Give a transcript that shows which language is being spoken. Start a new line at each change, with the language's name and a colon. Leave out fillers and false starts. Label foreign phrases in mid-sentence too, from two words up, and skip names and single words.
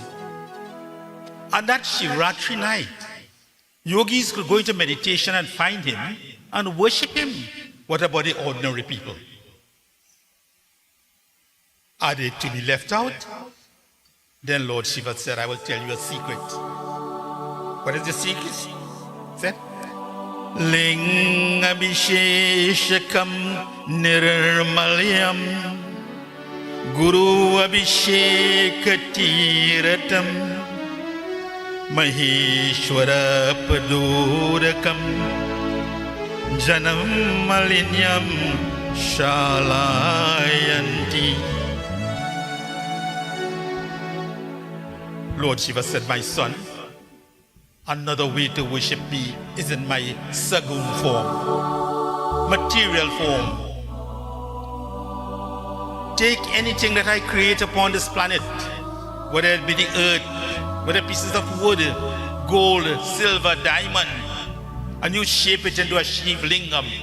English: On that Shivaratri night, yogis could go into meditation and find him and worship him. What about the ordinary people? Are they to be left out?" Then Lord Shiva said, "I will tell you a secret." What is the secret? He said,
Sanskrit: "Lingabhisheshakam nirmalyam Guru Abhishekatiratam Maheshwara Padurakam Janam Malinyam Shalayanti."
English: Lord Shiva said, "My son, another way to worship me is in my sagun form, material form. Take anything that I create upon this planet, whether it be the earth, whether pieces of wood, gold, silver, diamond, and you shape it into a Shiva lingam.